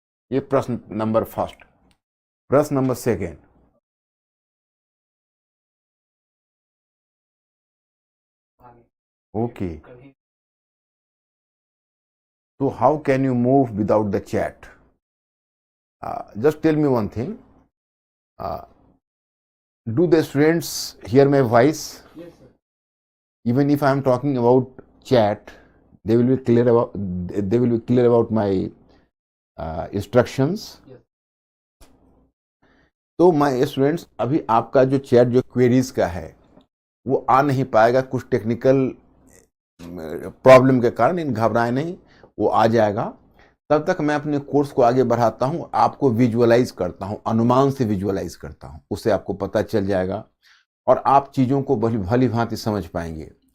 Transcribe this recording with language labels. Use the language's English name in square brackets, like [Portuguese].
[Hindi] ये प्रश्न [English] Number first. प्रश्न number second, okay, तो how can you move without the chat? Just tell me one thing, do the students hear my voice? Yes sir. Even if I am talking about chat, they will be clear about my instructions. Yes. [Hindi] तो [English] my students, [Hindi] अभी आपका जो chat जो queries का है वो आ नहीं पाएगा, कुछ टेक्निकल प्रॉब्लम के कारण। इन घबराए नहीं, वो आ जाएगा। तब तक मैं अपने कोर्स को आगे बढ़ाता हूँ, आपको विजुअलाइज करता हूँ, अनुमान से विजुअलाइज करता हूँ, उससे आपको पता चल जाएगा और आप चीज़ों को भली भांति समझ पाएंगे।